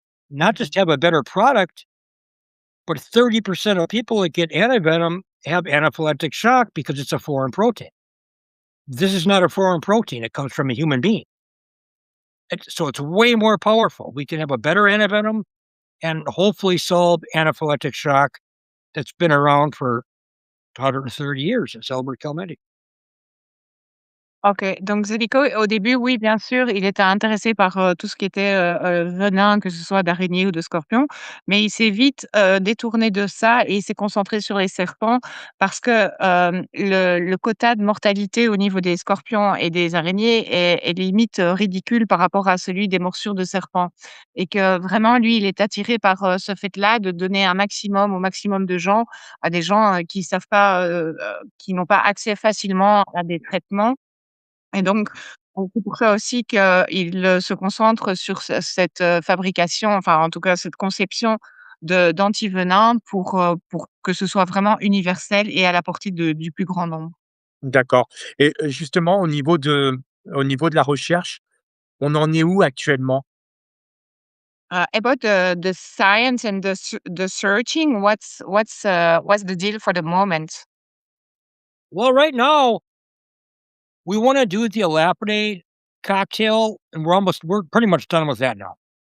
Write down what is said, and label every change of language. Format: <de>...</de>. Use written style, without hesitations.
<en>Not just have a better product, but 30% of people that get antivenom have anaphylactic shock because it's a foreign protein. This is not a foreign protein, it comes from a human being. So it's way more powerful. We can have a better antivenom and hopefully solve anaphylactic shock that's been around for 130 years. It's Albert Calmetti.</en> <fr>OK, donc Zelico, au début, oui, bien sûr, il était intéressé par, tout ce qui était, venin, que ce soit d'araignée ou de scorpion, mais il s'est vite, détourné de ça et il s'est concentré sur les serpents parce que, le quota de mortalité au niveau des scorpions et des araignées est limite, ridicule par rapport à celui des morsures de serpents et que vraiment lui, il est attiré par, ce fait-là de donner un maximum au maximum de gens, à des gens, qui savent pas, qui n'ont pas accès facilement à des traitements. Et donc, c'est pour ça aussi qu'il, se concentre sur cette, fabrication, enfin, en tout cas, cette conception d'antivenin pour que ce soit vraiment universel et à la portée du plus grand nombre. D'accord, et justement au niveau de la recherche, on en est où actuellement?</fr> <en>About the science and the searching, what's the deal for the moment? Well, right now, we want to do the Elapidate cocktail, and we're pretty much done with that now.</en>